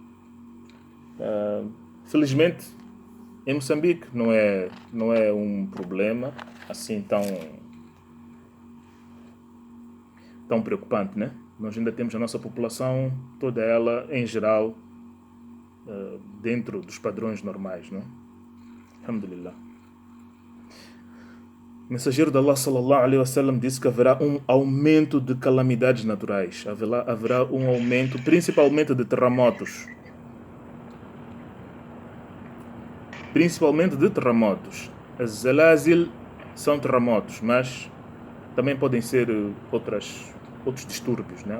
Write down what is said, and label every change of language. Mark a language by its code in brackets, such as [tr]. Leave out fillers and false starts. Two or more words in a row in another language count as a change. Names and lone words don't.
[pt] Felizmente, em Moçambique não é um problema assim tão preocupante, né? Nós ainda temos a nossa população, toda ela, em geral, dentro dos padrões normais, não? Alhamdulillah. O mensageiro de Allah, [ar] صلى الله عليه وسلم, [pt] disse que haverá um aumento de calamidades naturais. Haverá um aumento, principalmente de terremotos. Principalmente de terremotos. As zalazil são terremotos, mas também podem ser outros distúrbios, né?